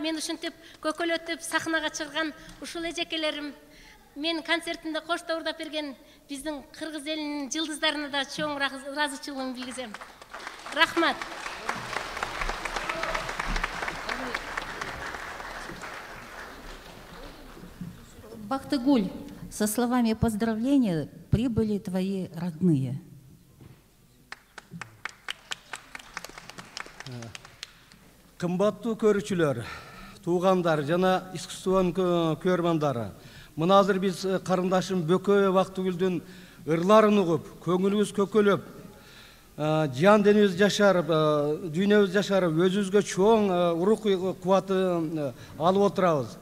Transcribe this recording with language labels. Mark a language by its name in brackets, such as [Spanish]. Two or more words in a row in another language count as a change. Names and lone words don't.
[Kyrgyz] Мен ушинтип көкөлөтүп сахнага чыгарган ушул эжекелерим, мен концертимде коштоурдап берген биздин кыргыз элинин жылдыздарына да чоң ыраазычылыгымды билгизем. Рахмат. [Russian] Бактыгуль, со словами поздравления прибыли твои родные. [Kyrgyz] Кымбаттуу көрүүчүлөр, туугандар жана искусствонун көрөрмандары. Мына азыр биз карындашым Бөкөй Бактыгүлдүн ырларын угуп, көңүлүбүз көкөлөп, жан денибиз жашарып, дүйнөбүз жашарып, өзүбүзгө чоң рух кубаты алып отурабыз.